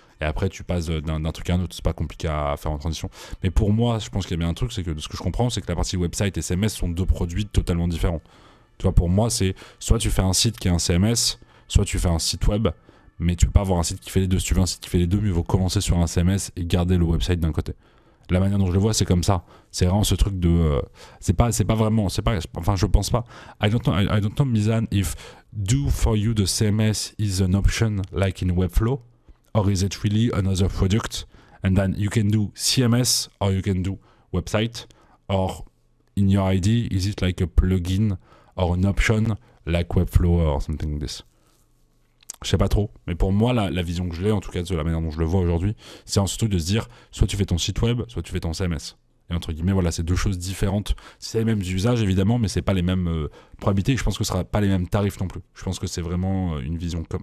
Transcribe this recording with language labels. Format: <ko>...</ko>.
<fr>Et après, tu passes d'un truc à un autre. C'est pas compliqué à faire en transition. Mais pour moi, je pense qu'il y a bien un truc, c'est que de ce que je comprends, c'est que la partie website et CMS sont deux produits totalement différents. Tu vois, pour moi, c'est soit tu fais un site qui est un CMS, soit tu fais un site web, mais tu peux pas avoir un site qui fait les deux. Si tu veux un site qui fait les deux, mieux vaut commencer sur un CMS et garder le website d'un côté. La manière dont je le vois, c'est comme ça. C'est vraiment ce truc de... c'est pas vraiment... enfin, je pense pas.</fr> <en>I don't know, Mizan, if do for you the CMS is an option like in Webflow, or is it really another product? And then you can do CMS or you can do website. Or in your idea, is it like a plugin or an option like Webflow or something like this.</en> <fr>Je sais pas trop, mais pour moi, la vision que je l'ai, en tout cas de la manière dont je le vois aujourd'hui, c'est un truc de se dire, soit tu fais ton site web, soit tu fais ton CMS. Et entre guillemets, voilà, c'est deux choses différentes. C'est les mêmes usages, évidemment, mais c'est pas les mêmes probabilités. Et je pense que ce sera pas les mêmes tarifs non plus. Je pense que c'est vraiment une vision comme...</fr>